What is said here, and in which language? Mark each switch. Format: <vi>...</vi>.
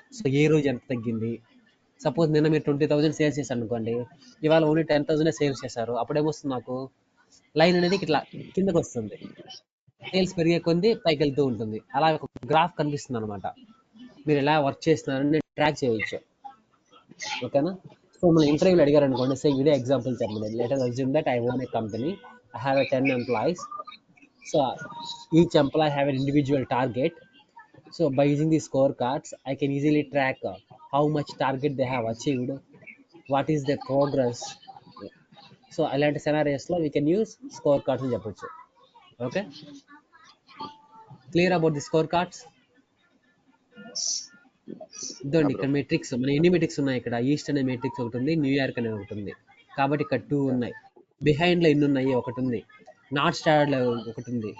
<te>So ఏ రోజు ఎంత తగ్గింది. సపోజ్ నిన్న మీరు 20,000 సేల్స్ చేశారు అనుకోండి, ఇవాళ ఓన్లీ 10,000 సేల్స్ చేశారు. అప్పుడు ఏమొస్తుంది? నాకు లైన్ అనేది ఇట్లా కిందకు వస్తుంది. సేల్స్ పెరిగే కొద్ది పైకి వెళ్తూ ఉంటుంది. అలా ఒక గ్రాఫ్ కనిపిస్తుంది అనమాట. మీరు ఎలా వర్క్ చేస్తున్నారని ట్రాక్ చేయవచ్చు. ఓకేనా? సో మన ఇంటర్వ్యూలు అడిగారు అనుకోండి, సేమ్ ఇదే ఎగ్జాంపుల్ చెప్పండి.</te> <en>Let us assume that I own a company. I have a 10 employees. So each employee have an individual target. So by using these scorecards, I can easily track how much target they have achieved, what is their progress.</en> <te>So అలాంటి సెనారియోస్లో</te> <en>we can use score cards</en> <te>అని చెప్పొచ్చు. Okay,</te> <en>Clear about the score cards?</en> <te>ఇదండి ఇక్కడ metrics. మన ఎన్ని metrics ఉన్నాయి ఇక్కడ? East అనే మెట్రిక్స్ ఒకటి ఉంది, న్యూయార్క్ అనేది ఒకటి ఉంది. కాబట్టి ఇక్కడ 2 ఉన్నాయి. బిహైండ్లో ఎన్ని ఉన్నాయి? ఒకటి ఉంది. నాట్ స్టార్డ్లో ఒకటి ఉంది.</te>